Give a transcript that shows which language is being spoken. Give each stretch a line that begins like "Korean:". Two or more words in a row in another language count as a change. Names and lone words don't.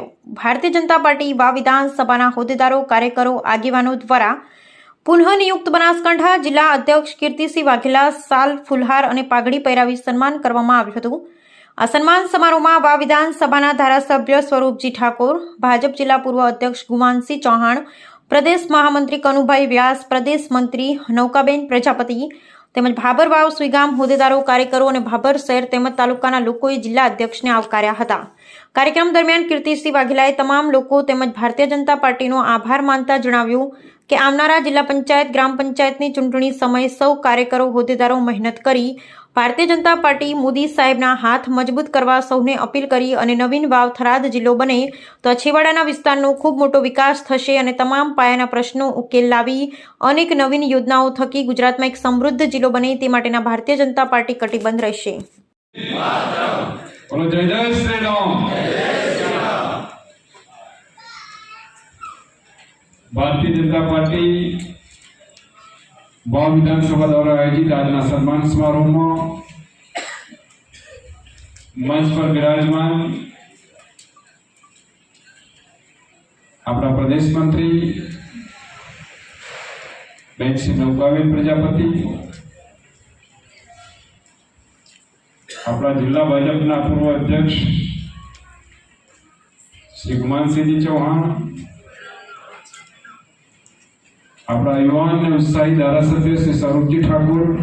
Gujarati: ભારતીય જનતા પાર્ટી વાવ વિધાનસભાના હોદ્દેદારો, કાર્યકરો, આગેવાનો દ્વારા પુનઃનિયુક્ત બનાસકાંઠા જિલ્લા અધ્યક્ષ કીર્તિસિંહ વાઘેલા સાલ, ફુલહાર અને પાઘડી પહેરાવી સન્માન કરવામાં આવ્યું હતું। આ સન્માન સમારોહમાં વાવ વિધાનસભાના ધારાસભ્ય સ્વરૂપજી ઠાકોર, ભાજપ જિલ્લા પૂર્વ અધ્યક્ષ ગુમાનસિંહ ચૌહાણ, પ્રદેશ મહામંત્રી કનુભાઈ વ્યાસ, પ્રદેશ મંત્રી નૌકાબેન પ્રજાપતિ તેમજ ભાભર વાવ સુઈગામ હોદ્દેદારો, કાર્યકરો અને ભાભર શહેર તેમજ તાલુકાના લોકોએ જિલ્લા અધ્યક્ષને આવકાર્યા હતા। કાર્યક્રમ દરમિયાન કીર્તિસિંહ વાઘેલાએ તમામ લોકો તેમજ ભારતીય જનતા પાર્ટીનો આભાર માનતા જણાવ્યું કે આવનારા જિલ્લા પંચાયત, ગ્રામ પંચાયતની ચૂંટણી સમયે સૌ કાર્યકરો, હોદ્દેદારો મહેનત કરી ભારતીય જનતા પાર્ટી મોદી સાહેબના હાથ મજબૂત કરવા સૌને અપીલ કરી અને નવીન વાવ થરાદ જિલ્લો બને તો છેવાડાના વિસ્તારનો ખૂબ મોટો વિકાસ થશે અને તમામ પાયાના પ્રશ્નો ઉકેલ લાવી અનેક નવીન યોજનાઓ થકી ગુજરાતમાં એક સમૃદ્ધ જિલ્લો બને તે માટેના ભારતીય જનતા પાર્ટી કટિબદ્ધ રહેશે।
Hindi: भारतीय जनता पार्टी वाव विधानसभा द्वारा आयोजित आज सम्मान समारोह में मंच पर विराजमान अपना प्रदेश मंत्री बेन श्री नौकाबेन प्रजापति, अपना जिला भाजपा पूर्व अध्यक्ष श्री गुमानसिंह चौहान, अपना युवान ने उत्साही धारासभ्य श्री स्वरूपजी ठाकुर,